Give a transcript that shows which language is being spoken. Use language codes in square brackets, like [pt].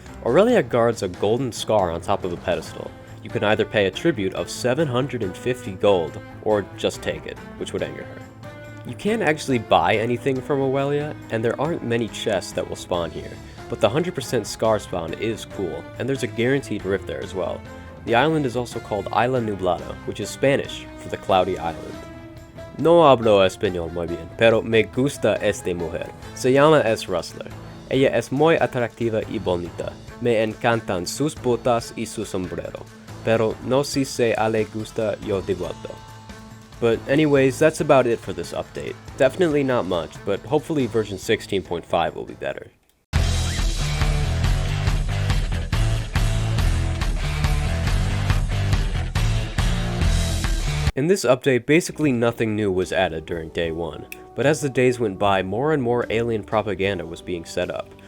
[en] Aurelia guards a golden scar on top of a pedestal. You can either pay a tribute of 750 gold, or just take it, which would anger her. You can't actually buy anything from Aurelia, and there aren't many chests that will spawn here, but the 100% scar spawn is cool, and there's a guaranteed rift there as well. The island is also called Isla Nublada, which is Spanish for the cloudy island. [es] No hablo español muy bien, pero me gusta esta mujer. Se llama Es Rustler. Ella es muy atractiva y bonita. Me encantan sus botas y su sombrero. pero no si se le gusta yo devuelto. [en] But anyways, that's about it for this update. Definitely not much, but hopefully version 16.5 will be better. In this update, basically nothing new was added during day 1, but as the days went by, more and more alien propaganda was being set up.